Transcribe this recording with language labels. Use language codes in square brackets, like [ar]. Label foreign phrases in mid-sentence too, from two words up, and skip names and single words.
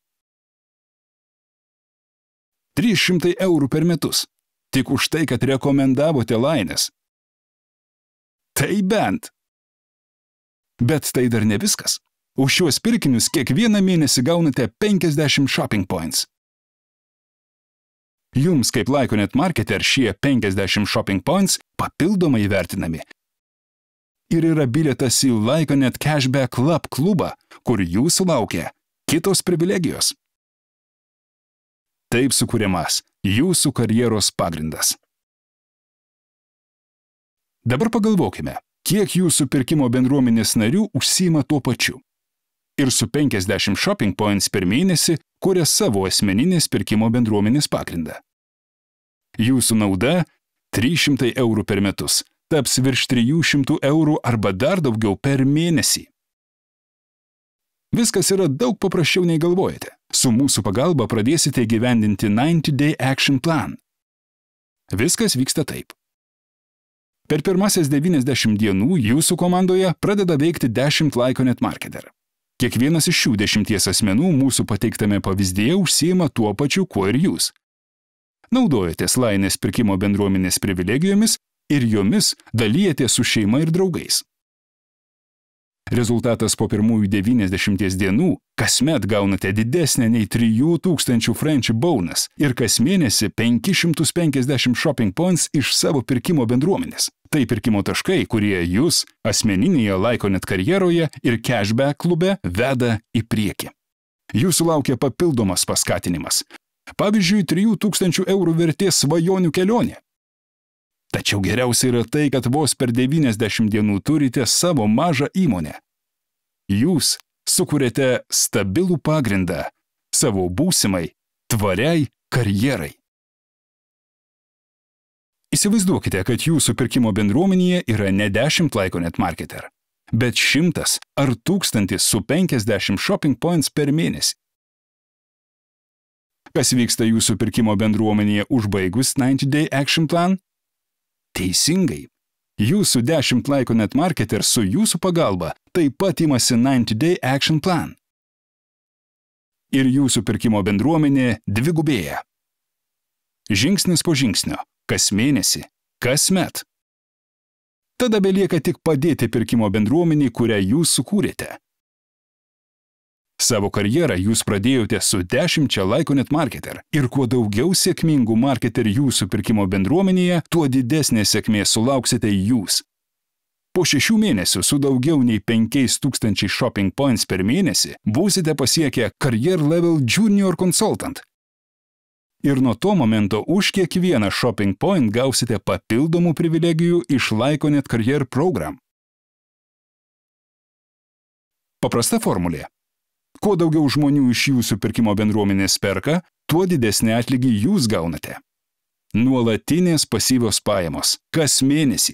[lt] 300 eurų per metus. Tik už tai, kad rekomendavote Lainės. Tai bent. Bet tai dar ne viskas. Už šiuos pirkinius kiekvieną mėnesį gaunate 50 [en] shopping points. [lt] Jums kaip Laikonet marketer šie 50 [en] shopping points [lt] papildomai vertinami. Ir yra bilietas į Laikonet Cashback Club klubą, kur jūsų laukia kitos privilegijos. Taip sukūriamas jūsų karjeros pagrindas. Dabar pagalvokime, kiek jūsų pirkimo bendruomenės narių užsiima tuo pačiu. Ir su 50 [en] shopping points [lt] per mėnesį kuria savo asmeninės pirkimo bendruomenės pagrindą. Jūsų nauda 300 eurų per metus. Taps virš 300 eurų arba dar daugiau per mėnesį. Viskas yra daug paprasčiau nei galvojate. Su mūsų pagalba pradėsite įgyvendinti [en] 90-day action plan. [lt] Viskas vyksta taip. Per pirmasias 90 dienų jūsų komandoje pradeda veikti 10 Laikonet marketer. Kiekvienas iš šių 10 asmenų mūsų pateiktame pavyzdyje užsiima tuo pačiu, kuo ir jūs. Naudojatės Lainės pirkimo bendruomenės privilegijomis ir jomis dalijatės su šeima ir draugais. Rezultatas po pirmųjų 90 dienų kasmet gaunate didesnę nei 3000 [en] friendship bonus [lt] ir kas mėnesį 550 [en] shopping points [lt] iš savo pirkimo bendruomenės. Tai pirkimo taškai, kurie jūs asmeninėje Laikonet karjeroje ir cashback klube veda į priekį. Jūsų laukia papildomas paskatinimas. Pavyzdžiui, 3000 eurų vertės svajonių kelionė. Tačiau geriausia yra tai, kad vos per 90 dienų turite savo mažą įmonę. Jūs sukūrėte stabilų pagrindą savo būsimai, tvariai karjerai. Įsivaizduokite, kad jūsų pirkimo bendruomenėje yra ne 10 Laikonet marketer, bet 100 ar 1000 su 50 [en] shopping points [lt] per mėnesį. Kas vyksta jūsų pirkimo bendruomenėje užbaigus [en] 90-day action plan? [lt] Teisingai. Jūsų 10 Laikonet marketer su jūsų pagalba taip pat imasi [en] 90-day action plan. [lt] Ir jūsų pirkimo bendruomenė dvigubėja. Žingsnis po žingsnio, kas mėnesį, kasmet. Tada belieka tik padėti pirkimo bendruomeniai, kurią jūs sukūrėte. Savo karjerą jūs pradėjote su 10 Laikonet marketer ir kuo daugiau sėkmingų marketerių jūsų pirkimo bendruomenėje, tuo didesnė sėkmė sulauksite jūs. Po 6 mėnesių su daugiau nei 5000 [en] shopping points [lt] per mėnesį būsite pasiekę [en] Career Level Junior Consultant. [lt] Ir nuo to momento už kiekvieną [en] shopping point [lt] gausite papildomų privilegijų iš Laikonet Career Program. Paprasta formulė. kuo daugiau žmonių iš jūsų pirkimo bendruomenės perka, tuo didesnį atlygį jūs gaunate. Nuolatinės pasyvios pajamos, kas mėnesį.